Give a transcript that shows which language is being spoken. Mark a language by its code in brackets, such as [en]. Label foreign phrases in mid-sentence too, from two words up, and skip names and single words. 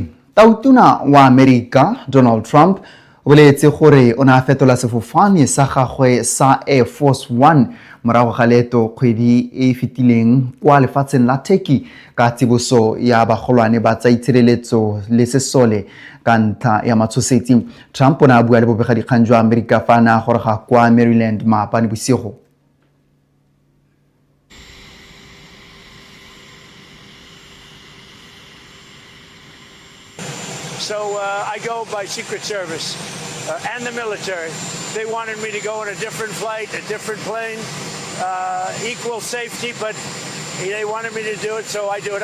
[tn] Tautona wa America Donald Trump o boletse gore o ne a fetola sefofane sa gagwe sa Air Force One morago ga leeto kgwedi e fetileng kwa lefatsheng la Turkey ka tsiboso ya bagolwane ba tsa itshireletso le sesole ka ntlha ya matshosetsi. Trump o ne a bua le bobegadikgang jwa America fa a ne a goroga kwa Maryland maabane bosigo. [en] So I go by Secret Service and the military. They wanted me to go on a different flight, a different plane, equal safety, but they wanted me to do it, so I do it.